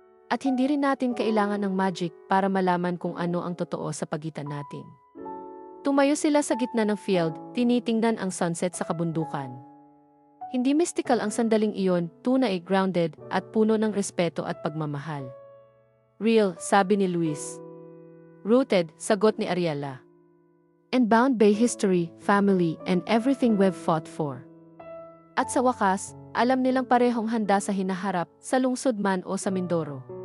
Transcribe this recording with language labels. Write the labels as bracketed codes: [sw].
[tl] At hindi rin natin kailangan ng magic para malaman kung ano ang totoo sa pagitan natin. Tumayo sila sa gitna ng field, tinitingnan ang sunset sa kabundukan. Hindi mystical ang sandaling iyon, tunay grounded at puno ng respeto at pagmamahal. Real, sabi ni Luis. Rooted, sagot ni Ariela. [en] And bound by history, family, and everything we've fought for. [tl] At sa wakas, alam nilang parehong handa sa hinaharap, sa lungsod man o sa Mindoro.